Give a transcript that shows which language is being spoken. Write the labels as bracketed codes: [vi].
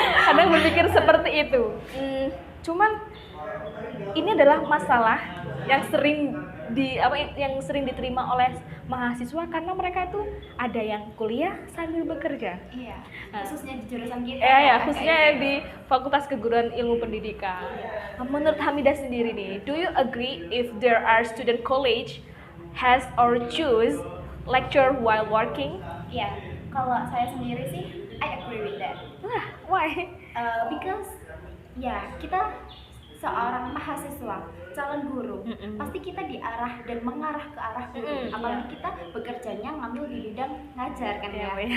[id] Kadang berpikir seperti itu. Cuman ini adalah masalah yang sering diterima oleh mahasiswa karena mereka itu ada yang kuliah sambil bekerja. Iya, khususnya di jurusan kita. Ya, khususnya di Fakultas Keguruan Ilmu Pendidikan. Menurut Hamida sendiri nih, [en] do you agree if there are student college has or choose lecture while working? [id] Iya, kalau saya sendiri sih, [en] I agree with that. Why? [id] Because ya kita seorang mahasiswa, calon guru, pasti kita diarah dan mengarah ke arah guru. Apalagi kita bekerjanya ngambil di bidang ngajar kan ya.